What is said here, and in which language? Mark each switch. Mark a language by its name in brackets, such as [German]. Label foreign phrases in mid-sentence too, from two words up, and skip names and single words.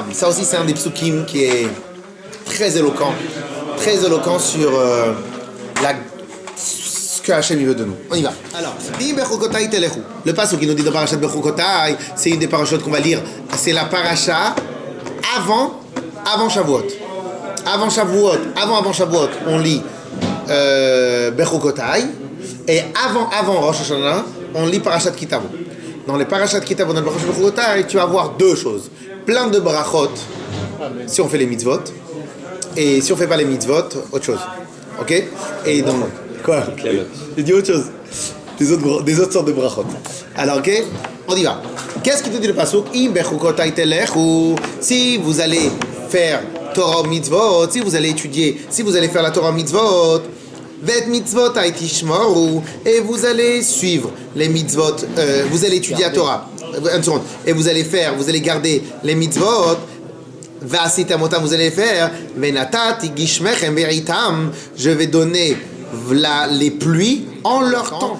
[French] Ça aussi c'est un des psukim qui est très éloquent sur ce que Hachem veut de nous. On y va. Alors, [Hebrew] אם בחוקותיי תלכו. [French] Le pasuk qui nous dit dans parashat בחוקותיי, c'est une des parachutes qu'on va lire. C'est la paracha avant Shavuot. Avant Shavuot, on lit בחוקותיי. Et avant [Hebrew] ראש השנה, [French] on lit Parashat Kitavo. Dans les Parashat Kitavo, dans le Parashat Bechukotai, tu vas avoir deux choses. Plein de brachot, si on fait les mitzvot. Et si on ne fait pas les mitzvot, autre chose. Ok? Et donc, quoi? J'ai dit autre chose. Des autres sortes de brachot. Alors, ok? On y va. Qu'est-ce qui te dit le pasuk? [Hebrew] אם בחוקותי תלכו. [French] Si vous allez faire [Hebrew] תורה מצוות, [French] si vous allez étudier, si vous allez faire la [Hebrew] תורה מצוות, ואת מצוותי תשמרו, [French] et vous allez suivre les mitzvot, vous allez étudier la Torah, et vous allez garder les mitzvot, va'asitamotam, vous allez faire, [Hebrew] ונתתי גשמיכם בעתם, [French] je vais donner les pluies en leur temps.